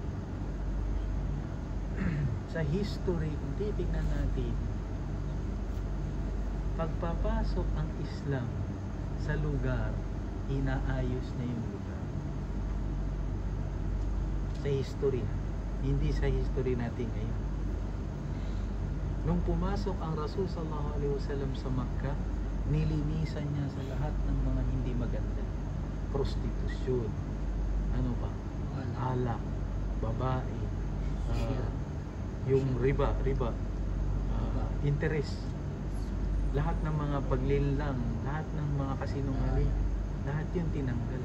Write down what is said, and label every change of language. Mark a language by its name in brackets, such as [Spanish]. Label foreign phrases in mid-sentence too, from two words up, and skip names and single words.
[Filipino] Sa history, kung titignan natin, pagpapasok ang Islam sa lugar, inaayos na yung lugar. Sa history, hindi sa history natin ngayon. Nung pumasok ang Rasul [Arabic] صلى الله عليه وسلم [Filipino] sa Makkah, nilinisan niya sa lahat ng mga hindi maganda. Prostitusyon, ano pa? Alak, babae, yung riba, interest, lahat ng mga paglilang, lahat ng mga kasinungaling, lahat yun tinanggal.